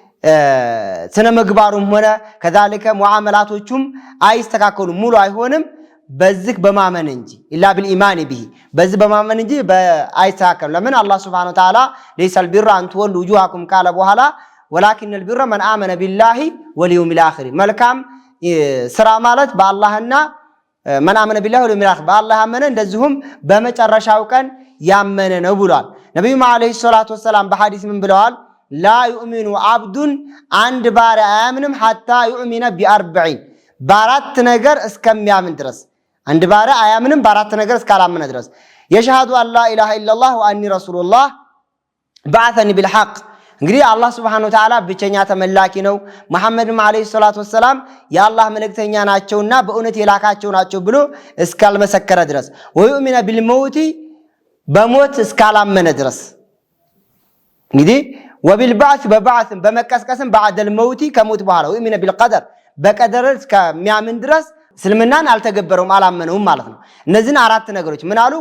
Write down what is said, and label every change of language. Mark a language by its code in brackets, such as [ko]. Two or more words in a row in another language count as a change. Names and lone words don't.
[am] ስነ ምግባሩም ሆነ ከዛልከ ሙዓመላቶቹም አይስተካከሉም ሙሉ አይሆንም በዚህ በማመን እንጂ [ar] إلا بالإيمان به [am] በዚህ በማመን እንጂ አይስተካከሉም። ለምን አላህ [ar] سبحانه وتعالى ليس البر أن تولوا وجوهكم [am] ካለ በኋላ [ar] ولكن البر من آمن بالله واليوم الآخر [am] መልካም ስራ ማለት በአላህና [ar] من آمن بالله واليوم الآخر بالله آمن [am] እንደዚሁም በመጨረሻው ቀን ያመነ ነው ብሏል። ነብዩ [ar] عليه الصلاة والسلام [am] በሐዲስ ምን ብለዋል? [ar] لا يؤمن عبد [am] አንድ ባሪያ አያምንም [ar] حتى يؤمن ب40 [am] በአራት ነገር እስከሚያምን ድረስ አንድ ባሪያ አያምንም በአራት ነገር እስካላመነ ድረስ [ar] يشهد أن لا إله إلا الله وأني رسول الله بعثني بالحق [am] እንግዲህ አላህ [ar] سبحانه وتعالى [am] ብቸኛ ተመላኪ ነው መሐመድም [ar] عليه الصلاة والسلام [am] የአላህ መልእክተኛ ናቸውና በእውነት የላካቸው ናቸው ብሎ እስካልመሰከረ ድረስ [ar] ويؤمن بالموت [am] በሞት እስካላመነ ድረስ እንግዲህ ወቢልባዕት በባዕት በመቀስቀስም [ar] بعد الموت [am] ከሞት በኋላ [ar] ويؤمن بالقدر [am] በቀደር እስከሚያምን ድረስ እስልምናን አልተገበረውም አላመነውም ማለት ነው። እነዚህን አራት ነገሮች ምን አሉ?